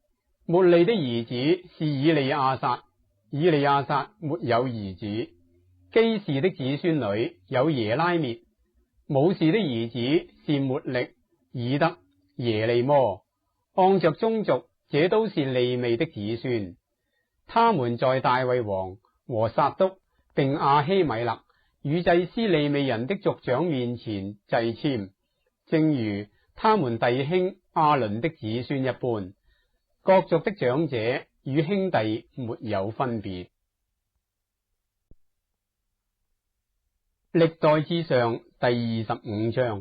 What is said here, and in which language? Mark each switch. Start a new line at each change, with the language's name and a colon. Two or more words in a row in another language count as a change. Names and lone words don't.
Chinese: 末利的兒子是以利亞撒，以利亞撒沒有兒子。基士的子孫裏有耶拉滅。武士的兒子是末力、以德、耶利摩。按着宗族，這都是利未的子孫。他們在大衛王和撒督並亞希米勒與祭司利未人的族長面前掣籤，正如他們弟兄亞倫的子孫一般。各族的長者與兄弟沒有分別。歷代志上第25章。